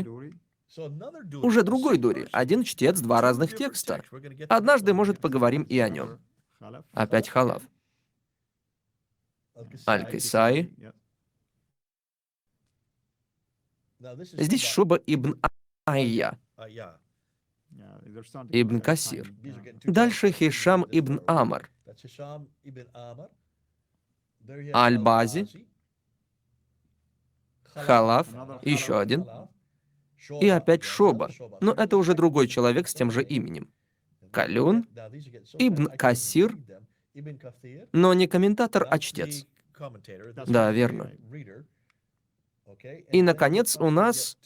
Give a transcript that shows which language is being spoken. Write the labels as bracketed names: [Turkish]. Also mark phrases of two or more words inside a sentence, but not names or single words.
[Russian] Уже другой Дури. Один чтец, 2 разных текста. Однажды, может, поговорим и о нем. Опять Халаф. Аль-Кисаи. Здесь Шуба Ибн Айя. Ибн Касир. Дальше Хишам Ибн Амар. Аль-Бази. Халаф. Еще один. И опять Шоба. Но это уже другой человек с тем же именем. Калюн. Ибн Касир. Но не комментатор, а чтец. Да, верно. И, наконец, у нас...